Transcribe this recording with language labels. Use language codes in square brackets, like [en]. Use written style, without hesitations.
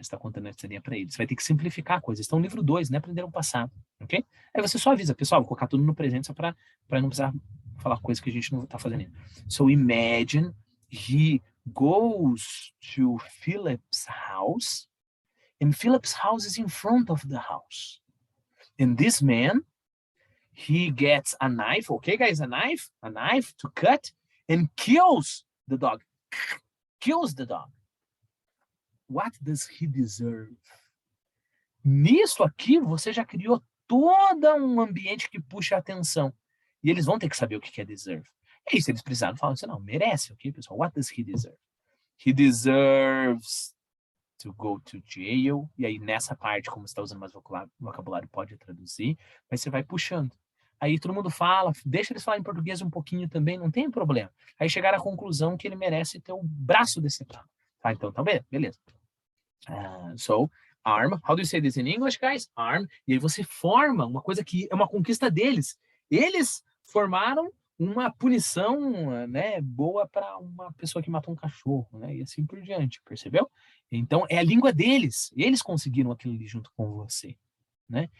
[pt] Você está contando essa linha para eles. Você vai ter que simplificar a coisa. Estão no livro 2, né? Aprenderam o passado, ok? Aí você só avisa, pessoal, vou colocar tudo no presente só para não precisar falar coisa que a gente não está fazendo. [en] So imagine he goes to Philip's house and Philip's house is in front of the house. And this man, he gets a knife, okay guys, a knife to cut and kills the dog. Kills the dog. What does he deserve? [pt] Nisso aqui, você já criou todo um ambiente que puxa a atenção. E eles vão ter que saber o que é deserve. E aí, se eles precisarem, falam assim, não, merece, ok, pessoal? [en] What does he deserve? He deserves to go to jail. [pt] E aí, nessa parte, como você está usando mais vocabulário, pode traduzir. Mas você vai puxando. Aí todo mundo fala, deixa eles falarem português um pouquinho também, não tem problema. Aí chegaram à conclusão que ele merece ter o braço decepado. Tá, então, tá bem, beleza. [en] So, arm, how do you say this in English, guys? Arm. [pt] E aí você forma uma coisa que é uma conquista deles. Eles formaram uma punição, né, boa para uma pessoa que matou um cachorro, né, e assim por diante, percebeu? Então, é a língua deles. Eles conseguiram aquilo ali junto com você. Né?